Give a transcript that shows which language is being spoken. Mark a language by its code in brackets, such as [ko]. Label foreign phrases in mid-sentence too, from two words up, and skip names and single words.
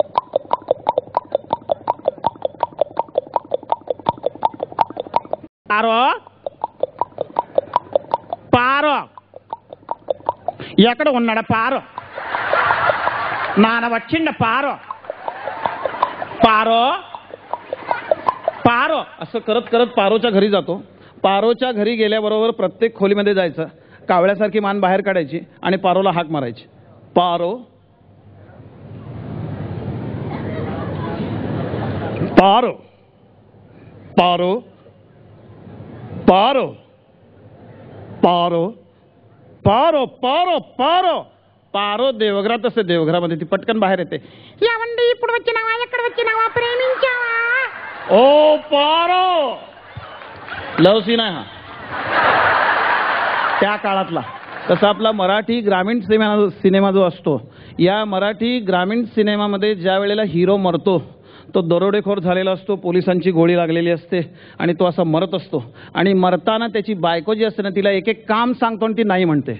[te] पारो पारो ఎక్కడ ఉన్నాడా పారో నాన్న వచ్చిండ పారో पारो [mr] पारो असं करत करत पारोच्या घरी जातो पारोच्या घरी गेल्याबरोबर प्रत्येक खोलीमध्ये जायचं कावळ्यासारखी मान बाहेर काढायची आणि पारोला हाक मारायची पारो पारो पारो पारो पारो पारो पारो पारो पारो देवघरात असते देवघरामध्ये ती पटकन बाहेर येते या वंडी [te] ఇప్పుడు వచ్చినావా ఎక్కడ వచ్చినావా ప్రేమించావా [mr] ओ पारो लव सीन आहे हा त्या काळातला. तसा आपला मराठी ग्रामीण सिनेमा जो असतो, या मराठी ग्रामीण सिनेमामध्ये ज्या वेळेला हिरो मरतो तो दरोडेखोर झालेला असतो, पोलिसांची गोळी लागलेली असते आणि तो असा मरत असतो आणि मरताना त्याची बायको जी असते ना तिला एक एक काम सांगतो आणि ती नाही म्हणते.